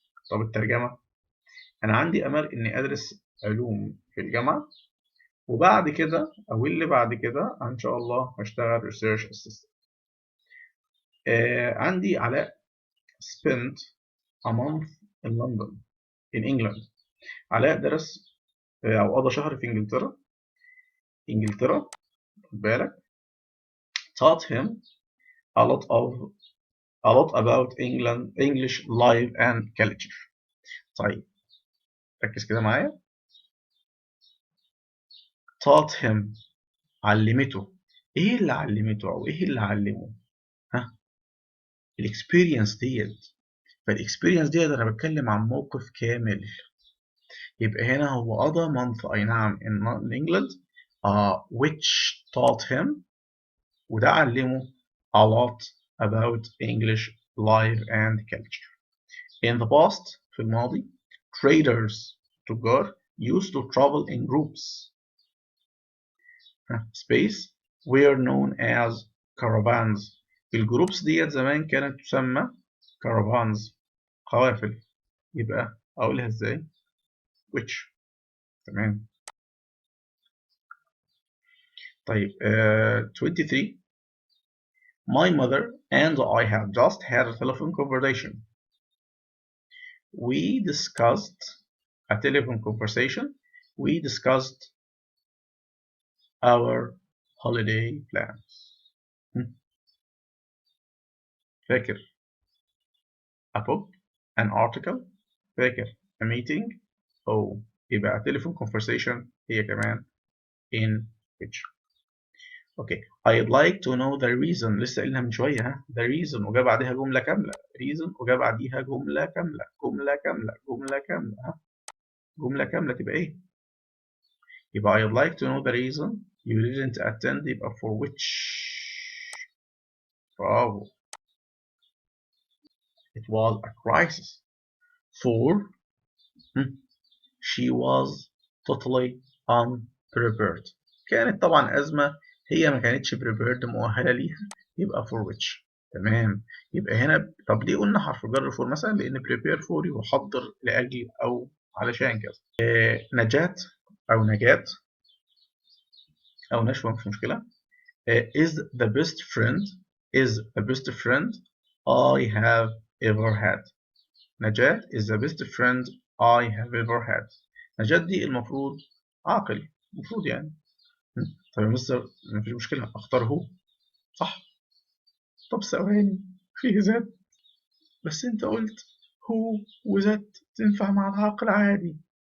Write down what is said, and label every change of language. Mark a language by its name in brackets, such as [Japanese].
[Arabic] طب الترجمة، أنا عندي أمل إني أدرس علوم في الجامعة وبعد كده أو اللي بعد كده إن شاء الله هشتغل research assistant. [English] عندي علاء spent a month in London in England. [Arabic] علاء درس أو قضى شهر في إنجلترا خد بالك. [English] taught him a lot about English life and culture. [Arabic] طيب ركز كده معايا. [English] taught him علمته. [Arabic] ايه اللي علمته او ايه اللي علمه؟ ها، الاكسبيرينس ديت. فالاكسبيرينس ديت انا بتكلم عن موقف كامل. يبقى هنا هو قضى [English] month [Arabic] اي نعم [English] in England which taught him [Arabic] وده علمه [English] a lot about English life and culture. In the past [Arabic] في الماضي [English] traders تجار used to travel in groups space were known as caravans. [Arabic] الجروبس ديت زمان كانت تسمى caravans قوافل. يبقى أقولها إزاي؟ which. تمام. [English] طيب 23 My mother and I have just had a telephone conversation. we discussed a telephone conversation. We discussed our holiday plans. فاكر a book, an article. فاكر a meeting. يبقى telephone conversation هي كمان in which. Okay I'd like to know the reason. [Arabic] لسه قلنا من شويه the reason وجا بعدها جمله كامله. reason وجا بعديها جمله كامله. جمله كامله. جمله كامله جمله كامله تبقى ايه؟ يبقى [English] I'd like to know the reason you didn't attend. يبقى for which. [Arabic] برافو. [English] it was a crisis. for she was totally unprepared. [Arabic] كانت طبعا أزمة، هي ما كانتش prepared مؤهلة ليها، يبقى for which. تمام. يبقى هنا طب ليه قلنا حرف جر for مثلا؟ لأن [English] prepare for [Arabic] يحضر لأجل أو علشان كذا. نجاة أو نجاة أو نشوى مش مشكلة. [English] is the best friend I have ever had. نجاة is the best friend I have ever had. [Arabic] نجاة دي المفروض عاقل، المفروض يعني. طب يا مستر مفيش مشكلة أختار هو، صح. طب ثواني، فيه ذات، بس أنت قلت هو وذات تنفع مع العاقل عادي.